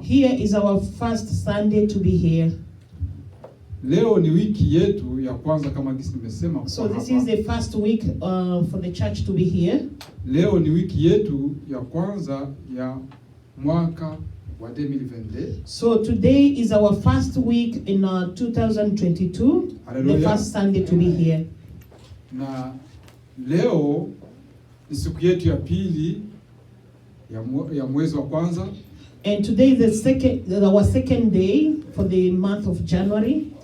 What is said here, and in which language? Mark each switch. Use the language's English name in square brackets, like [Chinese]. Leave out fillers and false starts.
[English] here is our first Sunday to be here. [Swahili] Leo ni wiki yetu ya kwanza kama gisi nimesema. [English] So this is the first week for the church to be here. [Swahili] Leo ni wiki yetu ya kwanza ya mwaka wa 2022. [English] So today is our first week in 2022, Hallelujah. the first Sunday to be here. [Swahili] Na leo ni siku yetu ya pili ya mwezi wa kwanza. [English] And today is our second day for the month of January.